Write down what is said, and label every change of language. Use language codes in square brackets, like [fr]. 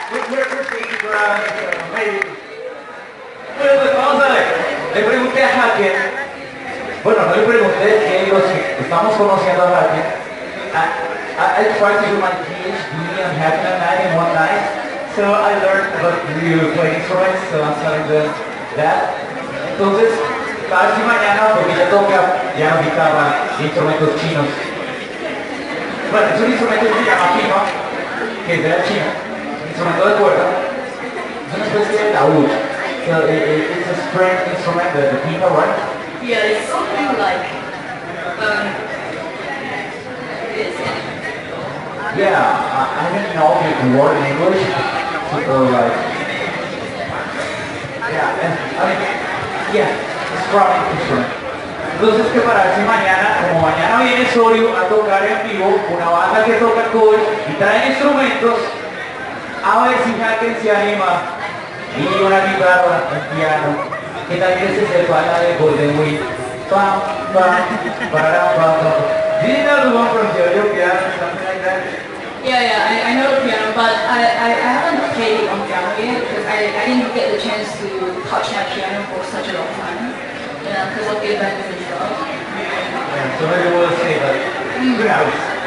[en] We're thinking for maybe. [es] Bueno, pues vamos a ver. Le pregunté a Hakken. Bueno, no le pregunté que los estamos conociendo a Hakken. [en] I tried to do my PhD on Hakken and Knite in one night. So I learned about you play instruments, so I'm telling them that. [es] Entonces, para si mañana, porque ella toca piano, guitarra, instrumentos chinos. Bueno, es un instrumento que se llama pipa, que es de la China, un instrumento de cuerda, es una especie de laúd. [en] So it's a string instrument, the pipa, right? Yeah, it's something like this. Yeah, I didn't know the word in English, so like, yeah, and I mean, yeah, it's from instrument. [es] Entonces que para si mañana, como mañana viene Sorio a tocar en vivo, una banda que toca cool y trae instrumentos, a ver si Hakken se anima y una guitarra, un piano, que tal que se sepa la de Golden Week. Pam, pam, pararam, pam, pam. [en] Do you know the one from Jojo Piano or something like that? Yeah, I know the piano, but I haven't played on piano yet because I didn't get the chance to touch my piano for such a long time. Because of the event and stuff. Yeah, so maybe we'll see, but who knows?